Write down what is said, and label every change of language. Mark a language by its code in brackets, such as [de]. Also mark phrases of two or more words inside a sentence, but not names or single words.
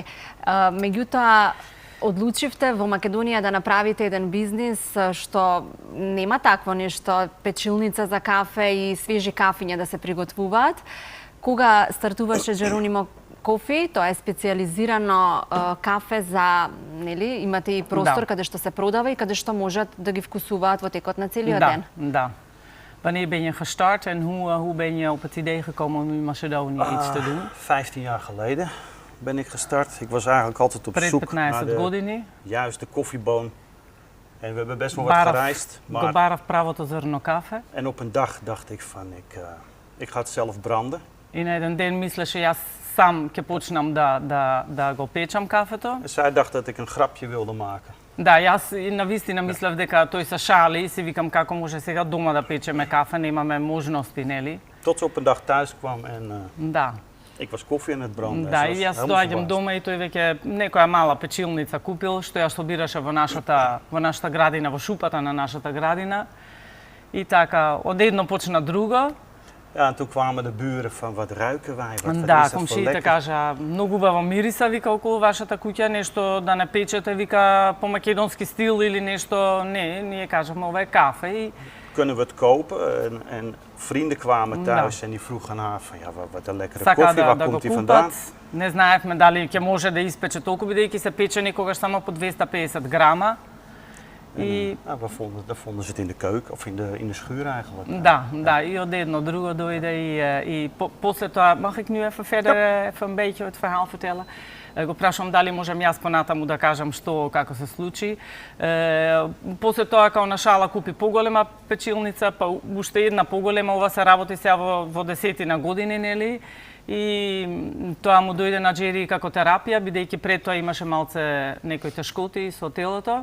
[mk] Меѓутоа, одлучивте во Македонија да направите еден бизнис што нема такво нешто, печилница за кафе и свежи кафиња да се приготвуваат. Кога стартуваше Джеронимо Кофи, тоа е специализирано кафе за, нели, имате и простор каде што се продава и каде што можат да ги вкусуваат во текот на целиот ден. Да. [nl] Wanneer ben je gestart en hoe ben je op het idee gekomen om in Macedonië iets te doen? 15 jaar geleden ben ik gestart. Ik was eigenlijk altijd op zoek naar de juiste koffieboon. En we hebben best wel wat gereisd. [mk] Го барав правото зрно кафе. [nl] En op een dag dacht ik van, ik ga het zelf branden. [mk] И на еден ден мислеше јас сам ќе почнам да го печам кафето. [nl] En zij dacht dat ik een grapje wilde maken. [mk] Да, јас навистина мислев дека тој се шали и си викам како може сега дома да печеме кафе, немаме можности, нели? [nl] Tot ze op een dag thuis kwam en [mk] да. [nl] Ik was koffie aan het branden. [mk] Да, и јас доаѓам дома и тој веќе некоја мала печилница купил, што ја собираше во нашата градина, во шупата на нашата градина. И така, одедно почна друго. [nl] Ja, en toen kwamen de buren van, wat ruiken wij? [mk] Да, комшиите кажа, многу убаво мириса, вика, околу вашата куќа, нешто да не печете, вика, по македонски стил или нешто. Не, ние кажавме, ова е кафе. И... [nl] Kunnen we het kopen? En vrienden kwamen thuis en die vroegen haar van, ja, wat een lekkere [mk] Сака [nl] koffie, waar komt die vandaan? [mk] Не знаевме дали ќе може да испече толку, бидејќи се пече некогаш само по 250 грама. [nl] Daar vonden ze het in de keuken, of in de schuur eigenlijk. [mk] Да, и одедно друго дојде и после тоа, [nl] mag ik nu even verder even een beetje het verhaal vertellen? [mk] Го прашам дали можам јас понатаму да кажам што, како се случи. После тоа, као на шала, купи поголема печилница, па уште една поголема, ова се работи сега во 10 години, нели? И тоа му дојде на Джери како терапија, бидејќи пред тоа имаше малце некои тешкоти со телото.